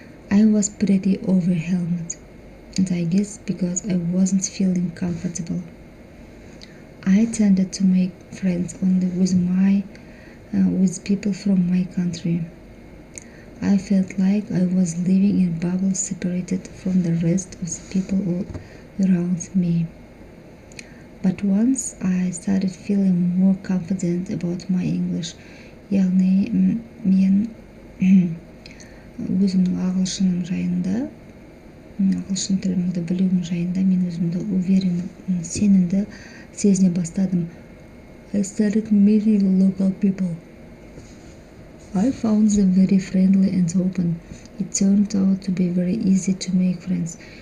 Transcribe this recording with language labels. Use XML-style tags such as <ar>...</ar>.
<en>I was pretty overwhelmed, and I guess because I wasn't feeling comfortable. I tended to make friends only with people from my country. I felt like I was living in a bubble separated from the rest of the people all around me. But once I started feeling more confident about my English,</en> <kk>яғни мен өзімнің ағылшыным жайында, ағылшын тілімді білуім жайында мен өзімді уверен, сенімді сезіне бастадым.</kk> <en>I started meeting local people. I found them very friendly and open. It turned out to be very easy to make friends.</en>